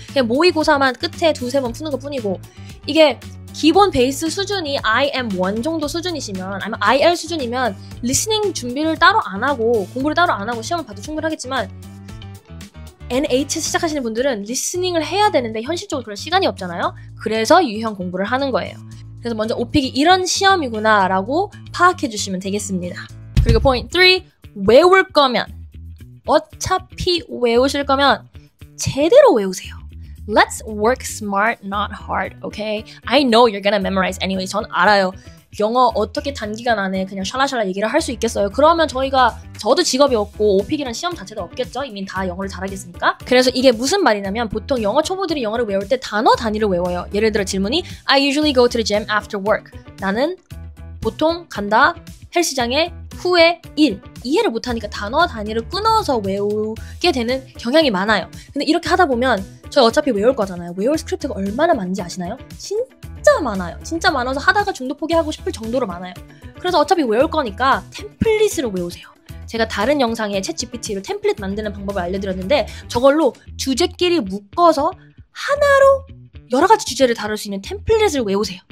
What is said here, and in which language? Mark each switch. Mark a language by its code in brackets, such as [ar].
[ko] 그냥 모의고사만 끝에 2, 3번 푸는 것 뿐이고 이게 기본 베이스 수준이 IM1 정도 수준이시면 아니면 IL 수준이면 리스닝 준비를 따로 안 하고 공부를 따로 안 하고 시험을 봐도 충분하겠지만 NH 시작하시는 분들은 리스닝을 해야 되는데 현실적으로 그럴 시간이 없잖아요. 그래서 유형 공부를 하는 거예요. 그래서 먼저 오픽이 이런 시험이구나 라고 파악해 주시면 되겠습니다. 그리고 포인트 3 외울 거면 어차피 외우실 거면 제대로 외우세요. [en] Let's work smart, not hard, okay? I know you're gonna memorize anyway. [ko] 전 알아요. 영어 어떻게 단기간 안에 그냥 샬라샬라 얘기를 할 수 있겠어요? 그러면 저도 직업이 없고 오픽이란 시험 자체도 없겠죠? 이미 다 영어를 잘하겠으니까. 그래서 이게 무슨 말이냐면 보통 영어 초보들이 영어를 외울 때 단어 단위를 외워요. 예를 들어 질문이 [en] I usually go to the gym after work. [ko] 나는 보통 간다. 헬스장에 후에 일. 이해를 못하니까 단어 단위를 끊어서 외우게 되는 경향이 많아요. 근데 이렇게 하다 보면 저희 어차피 외울 거잖아요. 외울 스크립트가 얼마나 많은지 아시나요? 진짜 많아요. 진짜 많아서 하다가 중도 포기하고 싶을 정도로 많아요. 그래서 어차피 외울 거니까 템플릿으로 외우세요. 제가 다른 영상에 챗GPT로 템플릿 만드는 방법을 알려드렸는데 저걸로 주제끼리 묶어서 하나로 여러 가지 주제를 다룰 수 있는 템플릿을 외우세요.